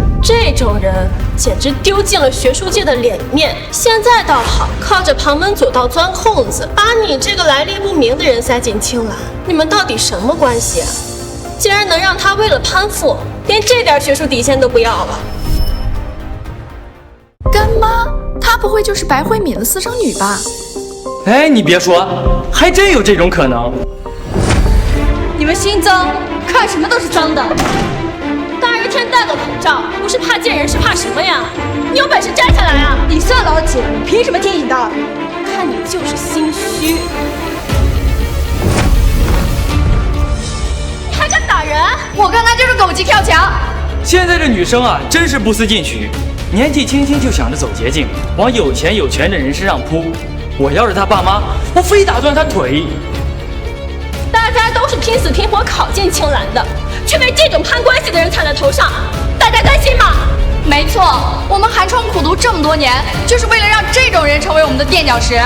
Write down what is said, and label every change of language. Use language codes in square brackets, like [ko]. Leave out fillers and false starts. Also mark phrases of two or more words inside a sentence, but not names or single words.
[zh] 這種人簡直丟盡了學術界的臉面。現在倒好，靠着旁門左道鑽空子，把你這個來歷不明的人塞進青藍。你們到底什麼關係啊？竟然能讓他為了攀附，連這點學術底線都不要了？乾媽，她不會就是白慧敏的私生女吧？哎，你別說，還真有這種可能。你們心髒，看什麼都是髒的。大熱天戴個口罩，不是怕見人，是怕什麼呀？你有本事摘下來啊！你算老幾？你憑什麼聽你的？看你就是心虛。你還敢打人？我刚才就是狗急跳牆。現在這女生啊，真是不思進取，年紀輕輕就想着走捷徑，往有錢有權的人身上撲。我要是他爸媽，我非打斷他腿。大家都是拼死拼活考進青藍的，卻被這種攀關係的人踩在頭上，大家甘心嗎？沒錯，我們寒窗苦讀這麼多年，就是為了讓這種人成為我們的墊腳石。